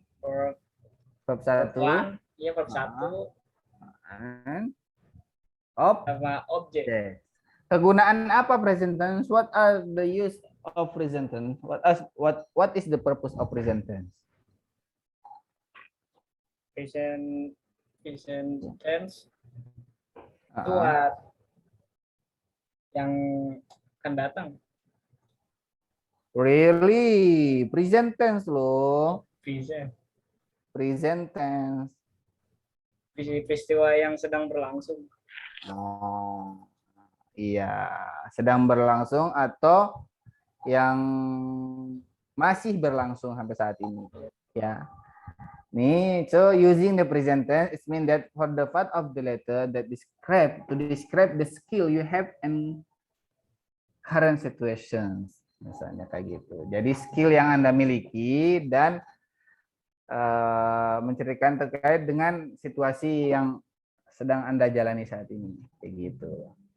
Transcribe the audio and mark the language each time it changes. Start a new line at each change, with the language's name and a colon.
English: verb verb 1, one, iya verb 1, and
Indonesian: sama objek. object. Kegunaan apa present tense?
English: What are the use of present tense? What is the purpose of present tense?
Indonesian: Present tense itu buat yang akan datang.
English: Really, present tense loh. Present Tense.
Indonesian: peristiwa yang sedang berlangsung. Oh, iya, sedang berlangsung atau yang masih berlangsung sampai saat ini.
English: Ya, nih, so using the present tense, it means that for the part of the letter that describe the skill you have in current situations,
Indonesian: misalnya kayak gitu. Jadi skill yang Anda miliki dan menceritakan terkait dengan situasi yang sedang Anda jalani saat ini, kayak gitu.